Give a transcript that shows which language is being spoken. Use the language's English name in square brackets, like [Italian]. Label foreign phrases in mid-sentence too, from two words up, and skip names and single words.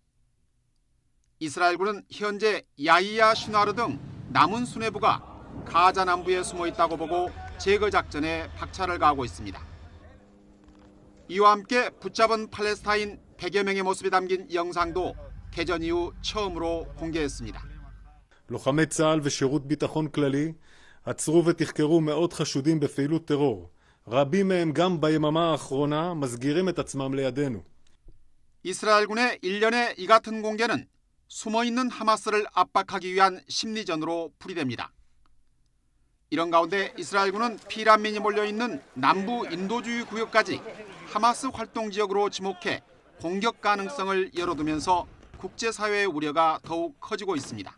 [Korean] 이스라엘군은 현재 야히야 시나르 등 남은 수뇌부가 가자 남부에 숨어 있다고 보고 제거 작전에 박차를 가하고 있습니다. 이와 함께 붙잡은 팔레스타인 100여 명의 모습이 담긴 영상도 개전 이후 처음으로 공개했습니다. [Hebrew] לוחמי צה"ל ושירות ביטחון כללי עצרו ותחקרו מאות חשודים בפעילות טרור. רבים מהם גם ביממה האחרונה מסגירים את עצמם לידינו. [Korean] 이스라엘군의 일련의 이 같은 공개는 숨어있는 하마스를 압박하기 위한 심리전으로 풀이됩니다. 이런 가운데 이스라엘군은 피난민이 몰려있는 남부 인도주의 구역까지 하마스 활동 지역으로 지목해 공격 가능성을 열어두면서 국제사회의 우려가 더욱 커지고 있습니다.